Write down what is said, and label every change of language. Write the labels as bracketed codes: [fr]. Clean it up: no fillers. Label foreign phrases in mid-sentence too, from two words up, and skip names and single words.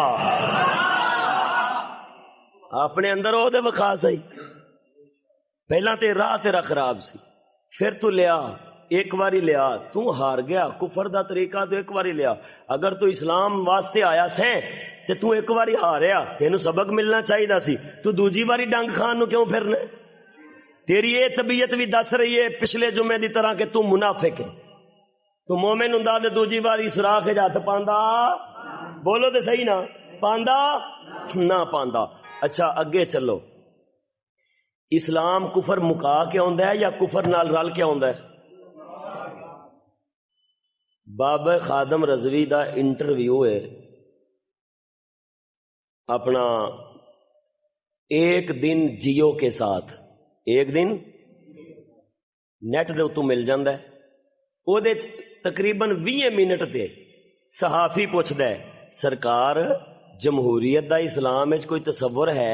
[pa] اپنے اندر او دے وکھا سہی، پہلا تے راہ تیرا خراب سی، پھر تو لیا ایک باری لیا، تو ہار گیا. کفر دا طریقہ تو ایک باری لیا. اگر تو اسلام واسطے آیا سے تے تو ایک باری ہاریا، تینوں سبق ملنا چاہیے سی. تو دوجی باری ڈنگ کھان نو کیوں پھرنا؟ تیری یہ طبیعت بھی دس رہی ہے پچھلے جمعے دی طرح کہ تو منافق ہے. تو مومن ہوندا تے دوجی باری سوراخ ہاتھ پاندا، بولو تے صحیح نا، پاندا نہ پاندا. اچھا اگے چلو. اسلام کفر مکا کے آندا ہے یا کفر نال رل کے آندا ہے؟ بابا خادم رضوی دا انٹرویو ہے اپنا ایک دن جیو کے ساتھ، ایک دن نیٹ دے اتوں مل جاندہ ہے. وہ دے تقریباً 20 منٹ تے صحافی پوچھدا ہے سرکار جمہوریت دا اسلام وچ کوئی تصور ہے؟